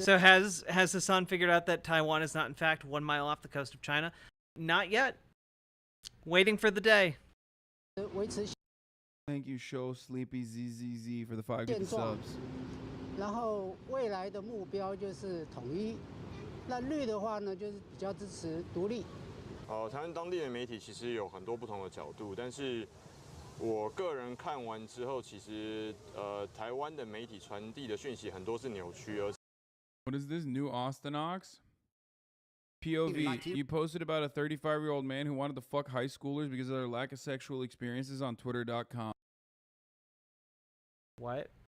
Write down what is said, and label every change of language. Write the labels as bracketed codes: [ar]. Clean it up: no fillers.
[en] So has Hasan figured out that Taiwan is not in fact 1 mile off the coast of China? Not yet. Waiting for the day. [zh] 维持。 [en] Thank you, Show Sleepy ZZZ for the 5 good subs. [zh] 然后未来的目标就是统一，那绿的话呢，就是比较支持独立。台湾当地的媒体其实有很多不同的角度，但是我个人看完之后，其实台湾的媒体传递的讯息很多是扭曲，而。 [en] What is this new Austinox? POV, you posted about a 35-year-old man who wanted to fuck high schoolers because of their lack of sexual experiences on Twitter.com. What?